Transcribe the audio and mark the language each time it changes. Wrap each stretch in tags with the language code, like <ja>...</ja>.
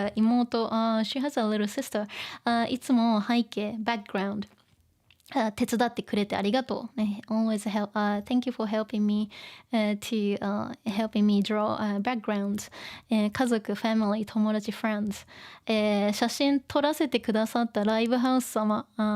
<en>妹、she has a little sister.</en> <ja>いつも背景、background。手伝ってくれてありがとう。</ja> <en>ね、always help. Thank you for helping me, to, helping me draw, backgrounds.</en> <ja>家族、family、友達、friends. 写真撮らせてくださったライブハウス様。</ja>